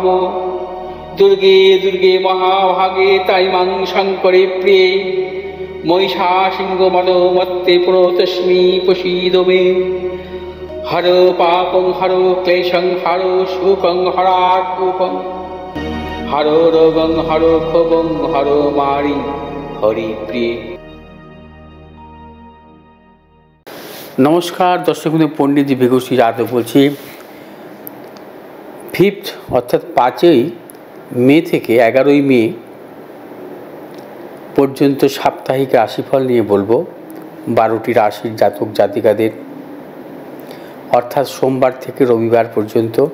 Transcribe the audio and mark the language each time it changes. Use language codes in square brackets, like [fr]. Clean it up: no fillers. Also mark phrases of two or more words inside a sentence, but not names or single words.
[sa] दुर्गे दुर्गे महाभागे ताइमां शङ्करे प्रिये महिषासिंहमदोमत्ते प्रणतोऽस्मि प्रसीद मे। हरो पापं हरो क्लेशं हरो शोकं हरात्मकं हरो रोगं हरो क्षोभं हरो मारि हरि प्रिय। [bn] নমস্কার দর্শক বন্ধু, পণ্ডিত বিভূষী যাদব বলছি। 5th অর্থাৎ 5ই মে থেকে 11ই মে পর্যন্ত সাপ্তাহিক রাশিফল নিয়ে বলবো 12টি রাশির জাতক জাতিকাদের, অর্থাৎ সোমবার থেকে রবিবার পর্যন্ত।